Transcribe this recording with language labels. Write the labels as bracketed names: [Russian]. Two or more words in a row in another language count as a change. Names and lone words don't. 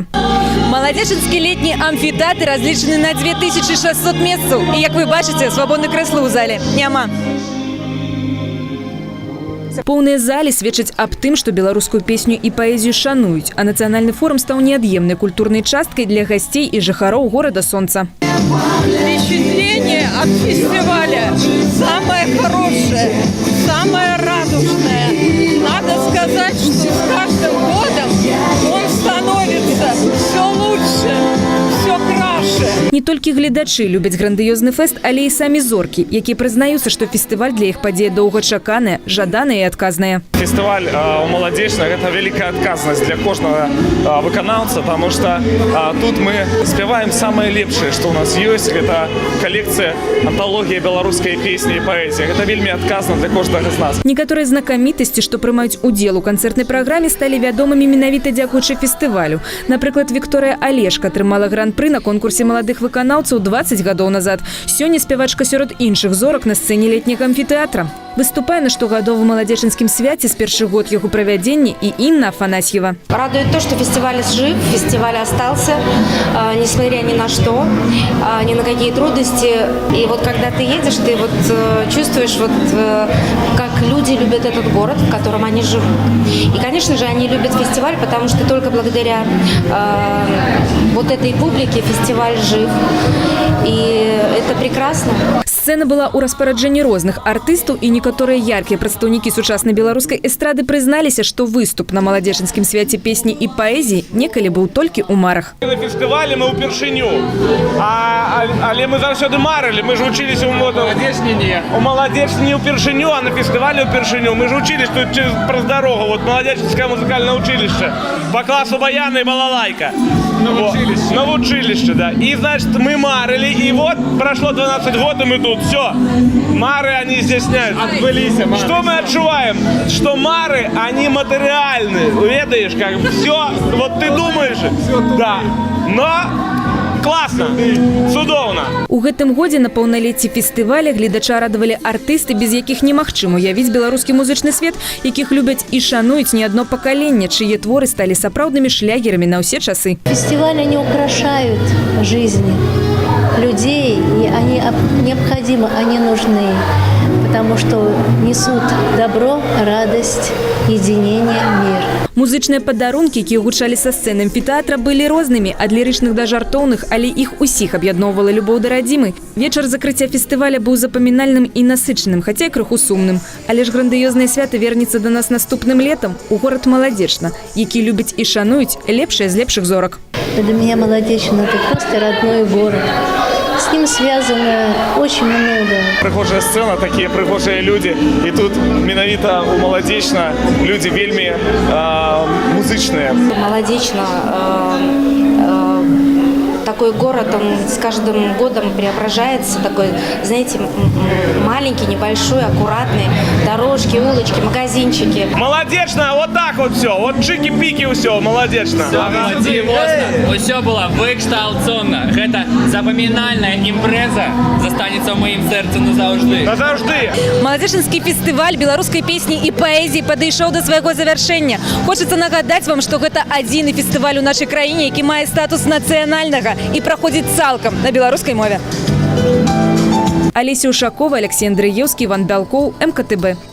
[Belarusian] Маладзечанскі летні амфітэатр разлічаны на 2600 месцаў. І, як вы бачыце, свабодных крэслаў у зале няма. Поўныя залі сведчаць аб тым, што беларускую песню і паэзію шануюць, а нацыянальны форум стаў неад'емнай культурнай часткай для гасцей і жыхароў горада Сонца. [Russian] Впечатление от фестиваля самое хорошее, самое радужное. Надо сказать, что с каждым годом он становится все лучше, все краше. [Belarusian] Не толькі гледачы любяць грандыёзны фэст, але і самі зоркі, якія прызнаюцца, што фестываль для іх падзея доўгачаканая, жаданая і адказная. [Russian] Фестиваль у Молодечных – это великая отказность для каждого выконавца, потому что тут мы спеваем самое лепшее, что у нас есть. Это коллекция антологии белорусской песни и поэзии. Это вельми отказно для каждого из нас. [Belarusian] Некаторыя знакамітасці, што прымаюць удзел у канцэртнай праграме, сталі вядомымі менавіта дзякуючы фестывалю. Напрыклад, Вікторыя Алешка атрымала гран-пры на конкурсе маладых выканаўцаў 20 гадоў назад. Сёння спявачка сярод іншых зорак на сцэне летняга амфітэатра. Выступае на штогадовым маладзечанскім свяце з першы год яго правядзення і Інна Афанасьева. [Russian] Радует то, что фестиваль жив, фестиваль остался, несмотря ни на что, ни на какие трудности. И вот когда ты едешь, ты вот чувствуешь, вот как люди любят этот город, в котором они живут. И, конечно же, они любят фестиваль, потому что только благодаря вот этой публике фестиваль жив. И это прекрасно. [Belarusian] Сцэна была ў распараджэнні розных артыстаў, і некаторыя яркія прадстаўнікі сучаснай беларускай эстрады прызналіся, што выступ на маладзечанскім свяце песні і паэзіі некалі быў толькі ў марах. На фестивале мы ўпершыню, але мы заўсёды марылі, мы ж вучыліся ў Маладзечні не. У Маладзечні ўпершыню, а на фестивале ўпершыню. [Russian] Мы ж учились тут [Belarusian] праз дарогу, [Russian] вот Маладзечанскае музыкальнае училище, по классу баяна и балалайка. На училище, да. И, значит, мы марили, и вот прошло 12 год, и мы тут. Все. Мары, они стесняют. Что мы отчуваем? Что мары, они материальны. Ведаешь, как все. Вот ты думаешь. Да. Но класна, цудоўна. [Belarusian] У гэтым годзе на паўналецці фестываля гледача радавалі артысты, без якіх немагчыма уявіць беларускі музычны свет, якіх любяць і шануюць не адно пакаленне, чые творы сталі сапраўднымі шлягерамі на ўсе часы. [Russian] Фестивали, они украшают жизни людей, и они необходимы, они нужны, потому что несут добро, радость, единение, мир. [Belarusian] Музычныя падарункі, якія гучалі са сцэны амфітэатра, былі рознымі, ад лірычных да жартоўных, але іх усіх аб'ядноўвала любоў да радзімы. Вечар закрыцця фестываля быў запамінальным і насычаным, хаця і крыху сумным. Але ж грандыёзнае свята вернецца да нас наступным летам у горад Маладзечна, які любяць і шануюць лепшыя з лепшых зорак. [Russian] Для меня Молодечна – это просто родной город. С ним связано очень много. Прыгожая сцена, такие прыгожие люди. И тут менавіта у Маладзечна люди вельми музычные. Маладзечна такой город, он с каждым годом преображается, такой, знаете, маленький, небольшой, аккуратный, дорожки, улочки, магазинчики. Молодечно, вот так вот все, вот чики-пики все, молодечно. Все было выкшталцонно. Это запоминальная импреза застанется в моим сердце назавжди. Назавжди. [Belarusian] Маладзечынскі фестываль беларускай песні і паэзіі падышоў да свайго завяршэння. Хочацца нагадаць вам, што гэта адзіны фестываль у нашай краіне, які мае статус нацыянальнага і праходзіць цалкам на беларускай мове. [Russian] Олеся Ушакова, Алексей Андреевский, Иван Бялков, МКТБ.